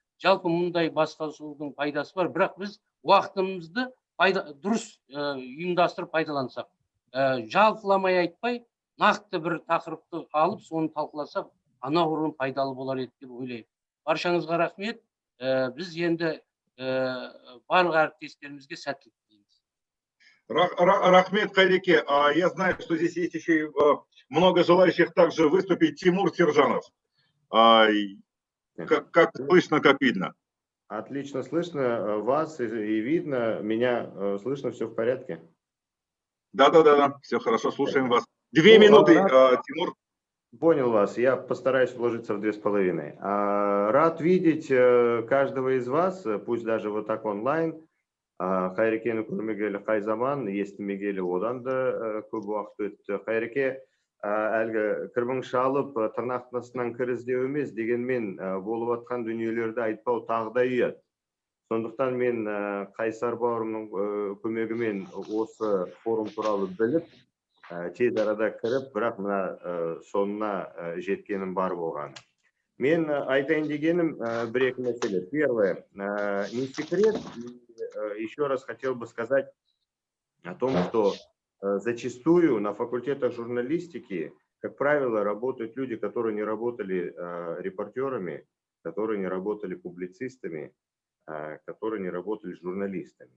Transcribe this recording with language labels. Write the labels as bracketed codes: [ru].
[kk] Жалпы мұндай басқосудың пайдасы бар, бірақ біз уақытымызды дұрыс ұйымдастырып пайдалансақ, жалпыламай айтпай, нақты бір тақырыпты алып, соны талқыласақ, анағұрлым пайдалы болар еді деп ойлаймын. Баршаңызға рахмет. Біз енді барлық әріптестерімізге сәттілік тілейміз. Рахмет, Хайреке. [ru] Я знаю, что здесь есть еще много желающих также выступить. Тимур Сержанов. Как слышно, как видно? Отлично слышно вас и видно. Меня слышно, все в порядке? Да, все хорошо, слушаем вас. 2 минуты, Тимур. Понял вас, я постараюсь уложиться в 2,5. Рад видеть каждого из вас, пусть даже вот так онлайн. [kk] Хайреке көрмегелі қай заман, естімегелі одан да көп уақыт өтті. Хайреке әлгі кірбің шалып, тырнақтасынан кір іздеу емес, дегенмен болып атқан дүниелерді айтпау тағы да ұят. Сондықтан мен Қайсар бауырымның көмегімен осы форум туралы біліп, тез арада кіріп, бірақ мына соңына жеткенім бар болған. Мен айтайын дегенім бір-екі мәселе. [ru] Первое, не секрет, еще раз хотел бы сказать о том, что зачастую на факультетах журналистики, как правило, работают люди, которые не работали репортерами, которые не работали публицистами, которые не работали журналистами.